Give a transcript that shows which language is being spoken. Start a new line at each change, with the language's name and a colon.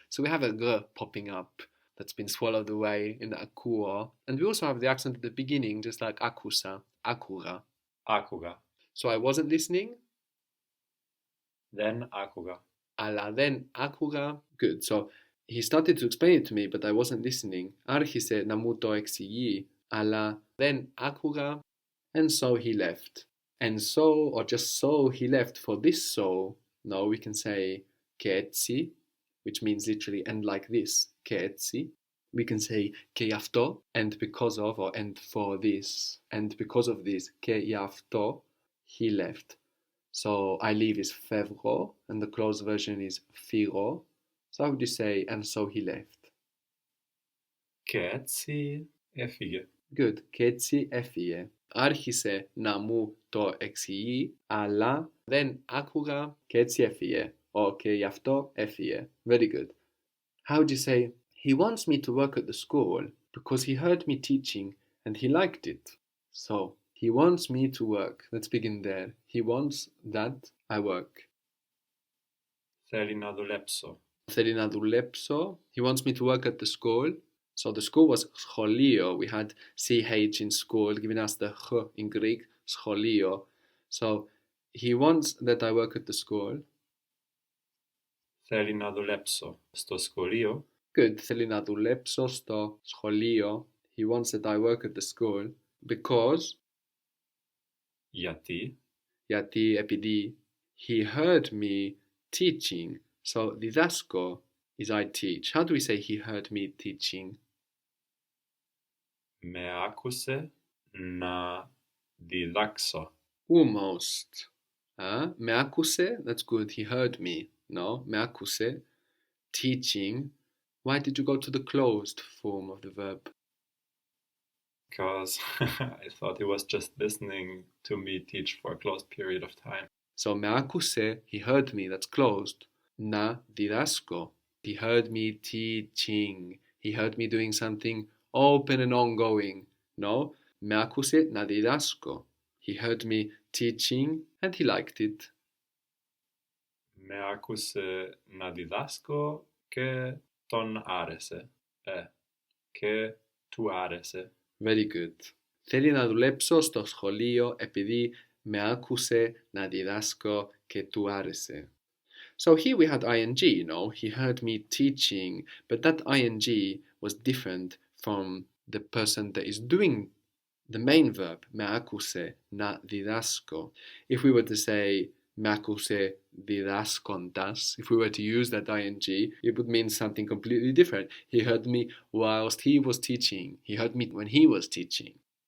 English: So we have a g popping up that's been swallowed away in the ακούω. And we also have the accent at the beginning, just like
Greek: άκουσα, άκουγα. Άκουγα.
English: So I wasn't listening,
Greek: Δεν άκουγα. αλλά δεν άκουγα.
English: Good. So he started to explain it to me, but I wasn't listening.
Greek: Άρχισε να μου το εξηγεί, αλλά δεν άκουγα.
English: And so he left. And so, or just so, he left. For this so, no, we can say
Greek: και έτσι,
English: which means literally and like this, και έτσι. We can say
Greek: και γι' αυτό,
English: and because of, or and for this, and because of this, και γι' αυτό, he left. So I leave is φεύγω, and the closed version is φύγω. So how would you say, and so he left?
Greek: Και έτσι έφυγε.
English: Good.
Greek: Και έτσι έφυγε. Άρχισε να μου το εξηγεί, αλλά δεν άκουγα και έτσι έφυγε. Και γι' αυτό έφυγε.
English: Very good. How would you say, he wants me to work at the school because he heard me teaching and he liked it. So, he wants me to work. Let's begin there. He wants that I work.
Greek: Θέλει να δουλέψω. Θέλει να δουλέψω.
English: He wants me to work at the school. So the school was σχολείο. We had CH in school, giving us the H in Greek, σχολείο. So he wants that I work at the school.
Greek: Θέλει να δουλέψω στο σχολείο.
English: Good.
Greek: Θέλει να δουλέψω στο σχολείο.
English: He wants that I work at the school because
Greek: Γιατί
English: επειδή he heard me teaching. So διδάσκω is I teach. How do we say he heard me teaching?
Greek: με άκουσε να διδάξω.
English: Almost.
Greek: Με άκουσε,
English: that's good, he heard me. No,
Greek: με άκουσε,
English: teaching. Why did you go to the closed form of the verb? Because I thought he was just listening to me teach for a closed period of time. So
Greek: με άκουσε,
English: he heard me, that's closed.
Greek: Να διδάσκω.
English: He heard me teaching. He heard me doing something open and ongoing. No,
Greek: με άκουσε να διδάσκω.
English: He heard me teaching and he liked it.
Greek: Με άκουσε να διδάσκω και τον άρεσε. Και του άρεσε.
English: Very good.
Greek: Θέλει να δουλέψω στο σχολείο επειδή με άκουσε να διδάσκω και του άρεσε.
English: So here we had ing, he heard me teaching, but that ing was different from the person that is doing the main verb,
Greek: με άκουσε να διδάσκω.
English: If we were to say,
Greek: με άκουσε διδάσκοντας,
English: if we were to use that ing, it would mean something completely different. He heard me whilst he was teaching. He heard me when he was teaching.